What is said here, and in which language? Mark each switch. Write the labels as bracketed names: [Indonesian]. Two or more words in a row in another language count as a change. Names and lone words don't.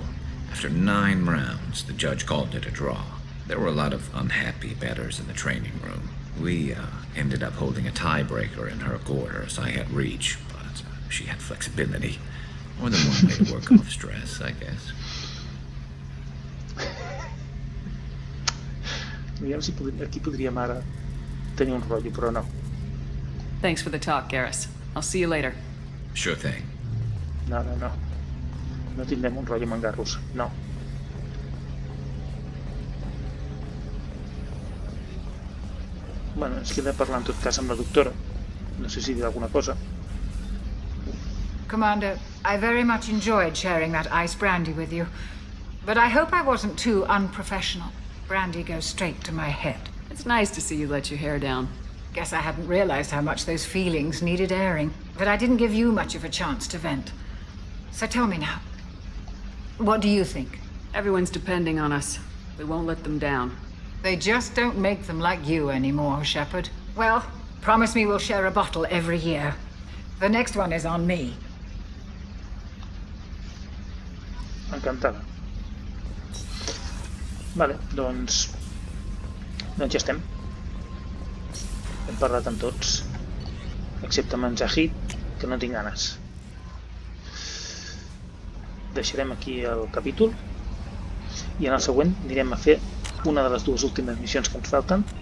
[English] After 9 rounds, the judge called it a draw. There were a lot of unhappy bettors in the training room. We ended up holding a tiebreaker in her quarters. I had reach, but she had flexibility. More than one way to work off stress, I guess. [Catalan] Aviam si aquí podríem ara tenir un rotllo, però no. [English] Thanks for the talk, Garrus. I'll see you later. Sure thing. [Catalan] No. No tindrem un rotllo amb en Garrus, no. Bueno, ens queda parlar en tot cas amb la doctora. No sé si dirà alguna cosa. [English] Commander, I very much enjoyed sharing that ice brandy with you. But I hope I wasn't too unprofessional. Brandy goes straight to my head. It's nice to see you let your hair down. Guess I hadn't realized how much those feelings needed airing. But I didn't give you much of a chance to vent. So tell me now, what do you think? Everyone's depending on us. We won't let them down. They just don't make them like you anymore, Shepard. Well, promise me we'll share a bottle every year. The next one is on me. [Catalan] Encantada. Vale, doncs ja estem. Hem parlat amb tots, excepte amb en Zahid, que no tinc ganes. Deixarem aquí el capítol i en el següent anirem a fer una de les 2 últimes missions que ens falten.